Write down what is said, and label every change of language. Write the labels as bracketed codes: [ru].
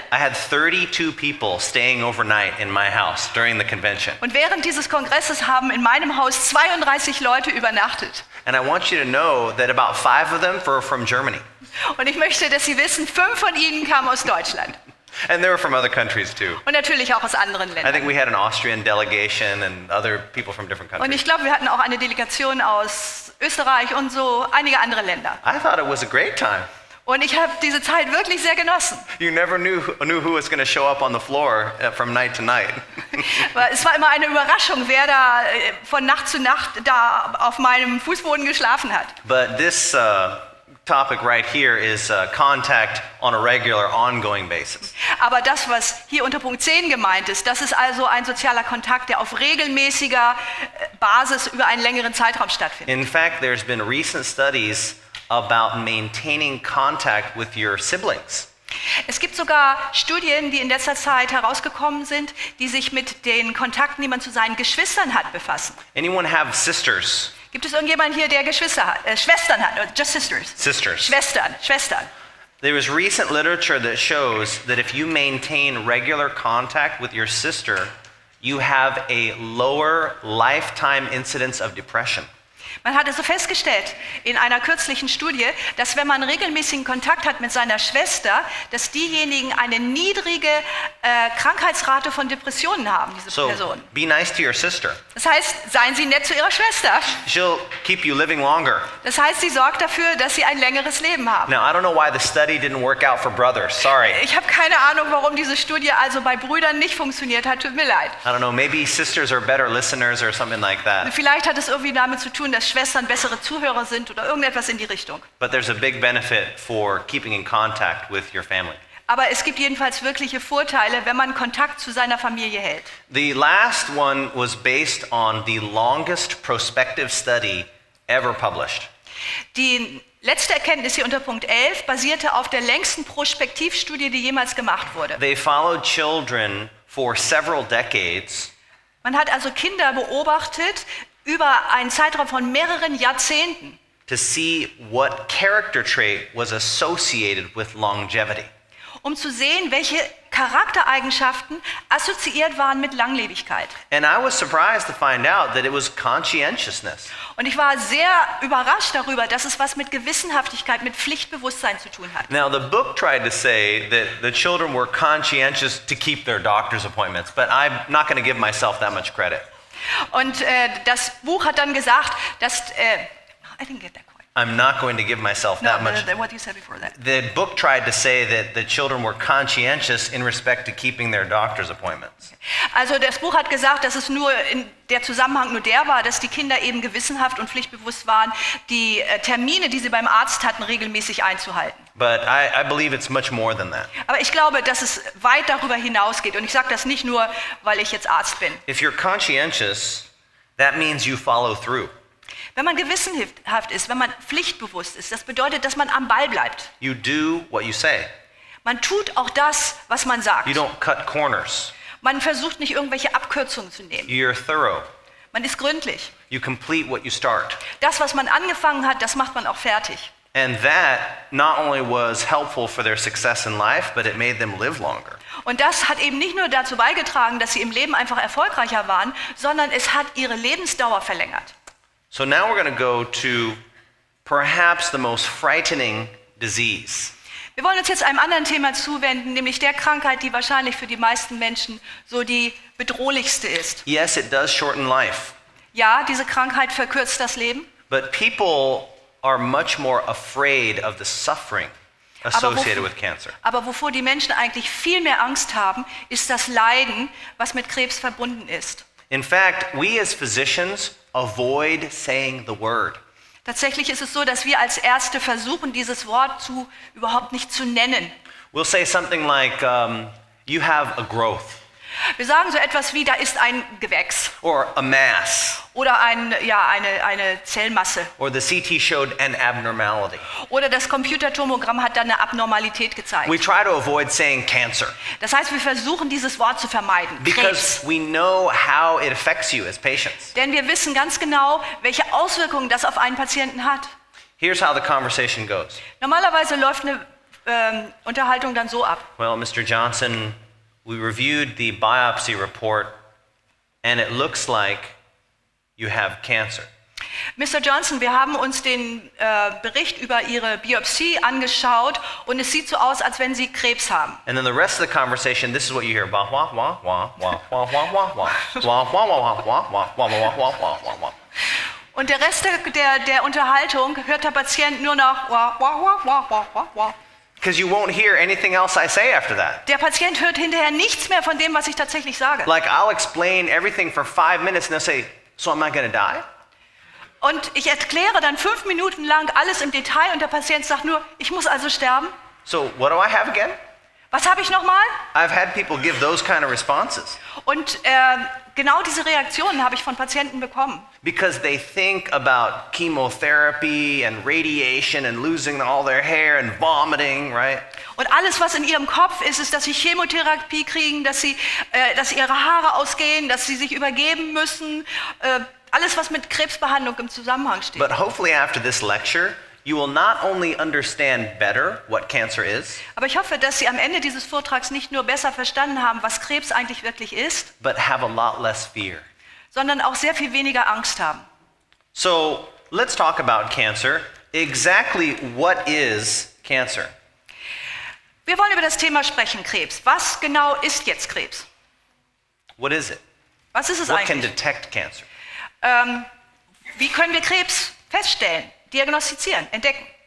[en] I had 32 people staying overnight in my house during the convention. [de] Und während dieses Kongresses haben in meinem Haus 32 Leute übernachtet. [en] And I want you to know that about 5 of them were from Germany. [de] Und ich möchte, dass Sie wissen, 5 von ihnen kamen aus Deutschland. [en] And they were from other countries too. [de] Und natürlich auch aus anderen [en] I [de] Ländern. [en] think we had an Austrian delegation and other people from different [de] Und [en] countries. [de] ich glaube, wir hatten auch eine Delegation aus Österreich und so einige andere Länder. [en] I thought it was a great time. [de] Und ich habe diese Zeit wirklich sehr genossen. [en] You never knew who was going to show up on the floor from night to night. [de] Weil es war immer eine Überraschung, wer da von Nacht zu Nacht da auf meinem Fußboden geschlafen hat. [en] But this topic right here is contact on a regular, ongoing basis. [de] Aber das, was hier unter Punkt 10 gemeint ist, das ist also ein sozialer Kontakt, der auf regelmäßiger Basis über einen längeren Zeitraum stattfindet. [en] In fact, there's been recent studies about maintaining contact with your siblings. [de] Es gibt sogar Studien, die in letzter Zeit herausgekommen sind, die sich mit den Kontakten, die man zu seinen Geschwistern hat, befassen. [en] Anyone have sisters? [de] Gibt es irgendjemanden hier, der Geschwister hat, Schwestern hat? [en] No, just sisters. Sisters. [de] Schwestern. [en] There is recent literature that shows that if you maintain regular contact with your sister, you have a lower lifetime incidence of depression. [de] Man hat also festgestellt in einer kürzlichen Studie, dass wenn man regelmäßigen Kontakt hat mit seiner Schwester, dass diejenigen eine niedrige Krankheitsrate von Depressionen haben, diese [en] So [de] Personen. [en] be nice to your sister. [de] Das heißt, seien Sie nett zu Ihrer Schwester. [en] She'll keep you living longer. [de] Das heißt, sie sorgt dafür, dass Sie ein längeres Leben haben. [en] Now, I don't know why the study didn't work out for brothers. Sorry. [de] Ich habe keine Ahnung, warum diese Studie also bei Brüdern nicht funktioniert hat. Tut mir leid. [en] I don't know, maybe sisters are better listeners or something like that. [de] Vielleicht hat es irgendwie damit zu tun, dass Schwestern bessere Zuhörer sind oder irgendetwas in die Richtung. [en] But there's a big benefit for keeping in contact with your family. [de] Aber es gibt jedenfalls wirkliche Vorteile, wenn man Kontakt zu seiner Familie hält. [en] The last one was based on the longest prospective study ever published. [de] Die letzte Erkenntnis hier unter Punkt 11 basierte auf der längsten Prospektivstudie, die jemals gemacht wurde. [en] They followed children for several decades. [de] Man hat also Kinder beobachtet über einen Zeitraum von mehreren Jahrzehnten, [en] to see what character trait was associated with longevity. [de] um zu sehen, welche Charaktereigenschaften assoziiert waren mit Langlebigkeit. [en] And I was surprised to find out that it was conscientiousness. [de] Und ich war sehr überrascht darüber, dass es was mit Gewissenhaftigkeit, mit Pflichtbewusstsein zu tun hat. [en] Now, the book tried to say that the children were conscientious to keep their doctor's appointments, but I'm not going to give myself that much credit. [de] Und das Buch hat dann gesagt, dass [en] I didn't get that quite. I'm not going to give myself No, that much. what you said before that. The book tried to say that the children were conscientious in respect to keeping their doctor's appointments. [de] Also das Buch hat gesagt, dass es nur der Zusammenhang nur der war, dass die Kinder eben gewissenhaft und pflichtbewusst waren, die Termine, die sie beim Arzt hatten, regelmäßig einzuhalten. [en] But I believe it's much more than that. [de] Aber ich glaube, dass es weit darüber hinausgeht. Und ich sage das nicht nur, weil ich jetzt Arzt bin. [en] If you're conscientious, that means you follow through. [de] Wenn man gewissenhaft ist, wenn man pflichtbewusst ist, das bedeutet, dass man am Ball bleibt. [en] You do what you say. [de] Man tut auch das, was man sagt. [en] You don't cut corners. [de] Man versucht nicht irgendwelche Abkürzungen zu nehmen. [en] You're thorough. [de] Man ist gründlich. [en] You complete what you start. [de] Das, was man angefangen hat, das macht man auch fertig. [en] And that not only was helpful for their success in life, but it made them live longer. [de] Und das hat eben nicht nur dazu beigetragen, dass sie im Leben einfach erfolgreicher waren, sondern es hat ihre Lebensdauer verlängert. [en] So now we're going to go to perhaps the most frightening disease. [de] Wir wollen uns jetzt einem anderen Thema zuwenden, nämlich der Krankheit, die wahrscheinlich für die meisten Menschen so die bedrohlichste ist. [en] Yes, it does shorten life, [de] Ja, diese Krankheit verkürzt das Leben, [en] But people are much more afraid of the suffering associated with cancer. [de] Aber wovor die Menschen eigentlich viel mehr Angst haben, ist das Leiden, was mit Krebs verbunden ist. [en] In fact, we as physicians avoid saying the word. [de] Tatsächlich ist es so, dass wir als Ärzte versuchen, dieses Wort überhaupt nicht zu nennen. [en] We'll say something like, you have a growth. [de] Wir sagen so etwas wie, da ist ein Gewächs. [en] Or a mass. [de] Oder eine Zellmasse. [en] Or the CT showed an abnormality. [de] Oder das Computertomogramm hat dann eine Abnormalität gezeigt. [en] We try to avoid saying cancer. [de] Das heißt, wir versuchen, dieses Wort zu vermeiden. [en] Because we know how it affects you as patients. [de] Denn wir wissen ganz genau, welche Auswirkungen das auf einen Patienten hat. [en] Here's how the conversation goes. [de] Normalerweise läuft eine Unterhaltung dann so ab. [en] Well, Mr. Johnson, we reviewed the biopsy report and it looks like you have cancer. Mr. [de] Johnson, wir haben uns den Bericht über Ihre Biopsie angeschaut und es sieht so aus, als wenn Sie Krebs haben. [en] And then the rest of the conversation, this is what you hear. Wah, wah, wah, wah, wah, wah, wah, wah, wah. Wah, wah, wah, wah, wah, wah, wah, wah, wah, wah, wah, wah. [de] Und der Rest der Unterhaltung hört der Patient nur noch wah, wah, wah, wah, wah, wah, wah. [en] Because you won't hear anything else I say after that. [de] Der Patient hört hinterher nichts mehr von dem, was ich tatsächlich sage. [en] Like I'll explain everything for 5 minutes and they'll say, so am I going to die? [de] Und ich erkläre dann 5 Minuten lang alles im Detail und der Patient sagt nur, ich muss also sterben. [en] So what do I have again? [de] Was habe ich nochmal? [en] I've had people give those kind of responses. [de] Und genau diese Reaktionen habe ich von Patienten bekommen. [en] Because they think about chemotherapy and radiation and losing all their hair and vomiting, right? [de] Und alles, was in ihrem Kopf ist, ist, dass sie Chemotherapie kriegen, dass ihre Haare ausgehen, dass sie sich übergeben müssen. Alles, was mit Krebsbehandlung im Zusammenhang steht. [en] But hopefully after this lecture, you will not only understand better what cancer is, [de] Aber ich hoffe, dass Sie am Ende dieses Vortrags nicht nur besser verstanden haben, was Krebs eigentlich wirklich ist, [en] but have a lot less fear. [de] sondern auch sehr viel weniger Angst haben. [en] So let's talk about cancer. Exactly what is cancer? [de] Wir wollen über das Thema sprechen, Krebs. Was genau ist jetzt Krebs? [en] What is it? [de] Was ist es [en] What can [de] eigentlich? [en] detect cancer? [de] Wie können wir Krebs feststellen, diagnostizieren, entdecken?